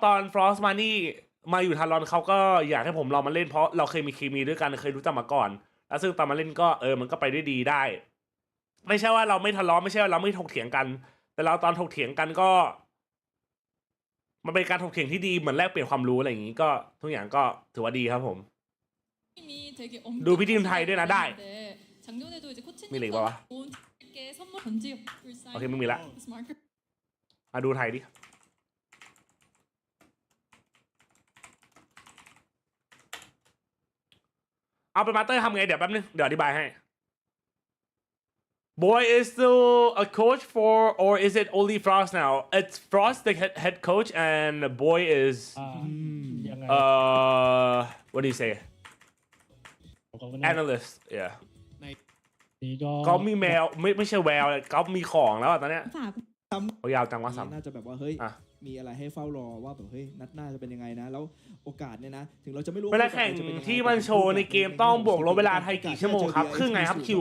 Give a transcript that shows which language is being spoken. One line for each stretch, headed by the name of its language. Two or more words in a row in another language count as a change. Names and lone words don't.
Thai: อนฟรอสมานี่มาอยู่ทารอนเขาก็อยากให้ผมลองมาเล่นเพราะเราเคยมีเคมีด้วยกันเคยรู้จักมาก่อนแล้วซึ่งตอนมาเล่นก็มันก็ไปได้ดีได้ไม่ใช่ว่าเราไม่ทะเลาะไม่ใช่ว่าเราไม่ถกเถียงกันแต่เราตอนถกเถียงกันก็มันเป็นการถกเถียงที่ดีเหมือนแลกเปลี่ยนความรู้อะไรอย่างนี้ก็ทุกอย่างก็ถือว่าดีครับผม ดูพี่ทีมไทยด้วยนะได้
Korean: 작년에도 이제
Thai: มีเหล็ก
Korean: 코치님과
Thai: ปะวะ 게 선물 전지 불사인 โอเคไม่มีละ
Korean: 스마트
Thai: ดูไทยดิเอาเป็นมาสเตอร์ทำไงเดี๋ยวแป๊บนึงเดี๋ยวอธิบายให้
English: Boy is still a coach for or is it only Frost now? It's Frost the head coach and Boy is
Thai: ยังไง
English: what do you say analyst yeah
Thai: นี่ก็ ก็มีแมวไม่ใช่แววก็มีของแล้วตอนเนี้ย ฝาก เขายาวจังวะซ้ำ น่าจะแบบว่าเฮ้ย อ่ะ มีอะไรให้เฝ้ารอว่าแบบเฮ้ยนัดหน้าจะเป็นยังไงนะแล้วโอกาสเนี่ยนะถึงเราจะไม่รู้ เวลาแข่งที่มันโชว์ในเกมต้องบวกลบเวลาไทยกี่ชั่วโมงครับครึ่งไงครับคิว